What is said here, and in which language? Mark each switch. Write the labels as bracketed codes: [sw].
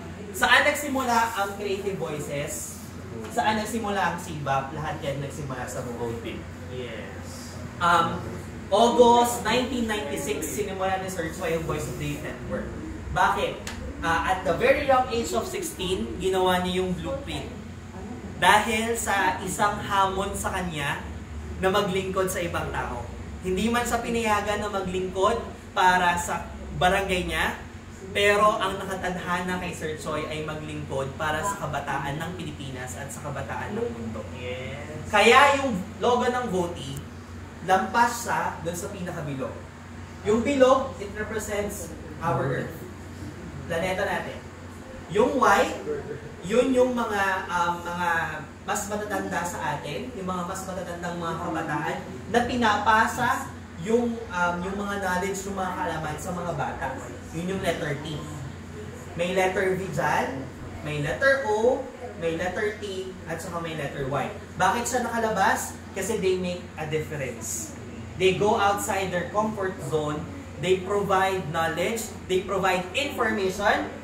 [tl] Saan nagsimula ang Creative Voices? Saan nagsimula ang CVAB? Lahat yan nagsimula sa Roadbin. Yes. August 1996, sinimula ni Sir Choi ang Voice of the Youth Network. Bakit? [en] At the very young age of 16, [tl] ginawa niya yung blueprint. Dahil sa isang hamon sa kanya na maglingkod sa ibang tao. Hindi man sa pinayagan na maglingkod para sa barangay niya, pero ang nakatadhana kay Sir Choi ay maglingkod para sa kabataan ng Pilipinas at sa kabataan ng mundo. Yes. Kaya yung logo ng Voti, lampas sa doon sa pinakabilog. Yung bilog, [en] it represents our Earth. [tl] Planeta natin. Yung white, yun yung mga mas matatanda sa atin, yung mga mas matatandang mga kabataan na pinapasa yung mga knowledge, yung mga kaalaman sa mga bata. Yun yung letter T. May letter V dyan, may letter O, may letter T, at saka may letter Y. Bakit siya nakalabas? Kasi [en] they make a difference. They go outside their comfort zone, they provide knowledge, they provide information,